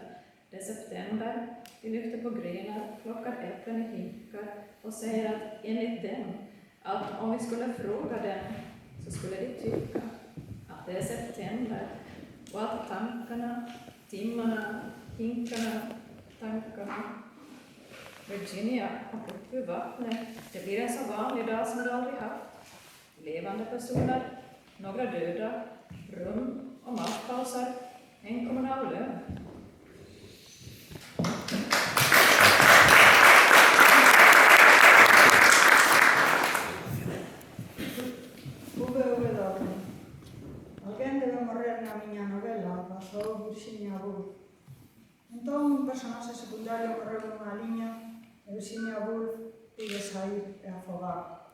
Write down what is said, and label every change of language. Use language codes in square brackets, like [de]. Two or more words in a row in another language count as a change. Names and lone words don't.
[sv] Det är september, vi lyfter på grenar, plockar äpplen i hinkar och säger att enligt dem, att om vi skulle fråga dem så skulle de tycka att det är september och att tankarna, timmarna, hinkarna, tankarna. Virginia har upp ur vattnet. Det blir en så vanlig dag som du aldrig haft. Levande personer, några döda, rum och matpausar, en kommunal lön. [gl] Alguén debe morrer na miña novela, pasou Virginia Woolf. Entón, un personaxe secundario morreu nunha liña e Virginia Woolf pide sair e afogar.